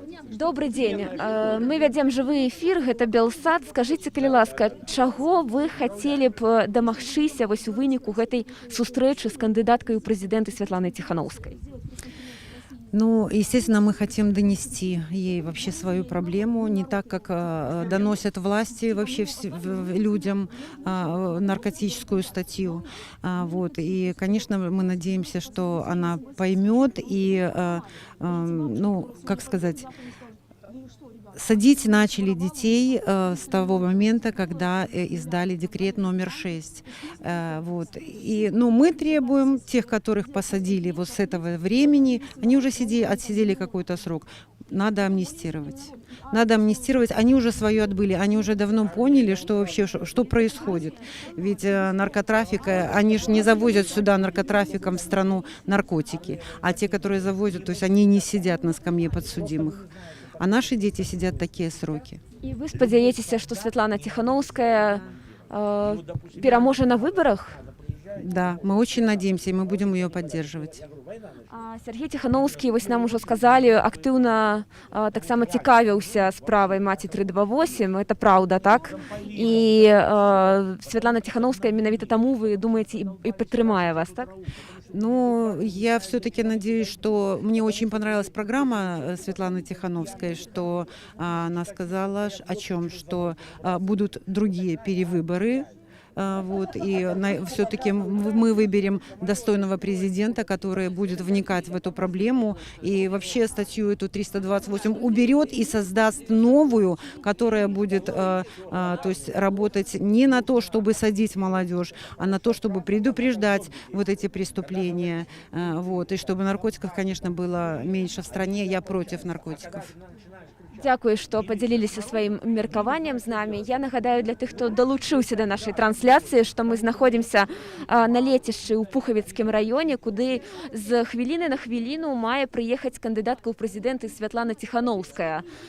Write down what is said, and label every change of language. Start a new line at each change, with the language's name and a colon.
Russian: Добрый день.
Belarusian: Мы вядзем жывы эфір, гэта Белсат. Скажыце, калі ласка, чаго вы хацелі б дамагчыся вось у выніку гэтай сустрэчы з кандыдаткай у прэзідэнты Святланай Тихановской?
Russian: Ну, естественно, мы хотим донести ей вообще свою проблему, не так, как доносят власти вообще людям наркотическую статью. Вот. И, конечно, мы надеемся, что она поймет и, ну, как сказать, садить начали детей с того момента, когда издали декрет номер 6. Вот. И, ну, мы требуем тех, которых посадили вот с этого времени, они уже отсидели какой-то срок. Надо амнистировать. Надо амнистировать. Они уже свое отбыли. Они уже давно поняли, что вообще что происходит. Ведь наркотрафик, они же не завозят сюда наркотрафиком в страну наркотики. А те, которые завозят, то есть они не сидят на скамье подсудимых. А наши дети сидят такие сроки.
Belarusian: І ви спадзяецеся, што Святлана Тихановская пераможа на выбарах?
Russian: Да, мы очень надеемся, и мы будем ее поддерживать.
Belarusian: Сергей Тихановскі, вось нам ужо сказалі, актыўна таксама цікавіўся справай маці 328, это праўда, так? І Святлана Тихановская менавіта таму, вы думаеце, і падтрымае вас, так?
Russian: Ну, я все-таки надеюсь, что мне очень понравилась программа Светланы Тихановской, что она сказала о чем, что будут другие перевыборы. Вот, и все-таки мы выберем достойного президента, который будет вникать в эту проблему и вообще статью эту 328 уберет и создаст новую, которая будет то есть работать не на то, чтобы садить молодежь, а на то, чтобы предупреждать вот эти преступления. Вот, и чтобы наркотиков, конечно, было меньше в стране. Я против наркотиков.
Belarusian: Дзякую, што падзяліліся сваім меркаваннем з намі. Я нагадаю для тых, хто далучыўся да нашай трансляцыі, што мы знаходзімся на лецішчы ў Пухавіцкім раёне, куды з хвіліны на хвіліну мае прыехаць кандыдатка ў прэзідэнты Святлана Тихановская.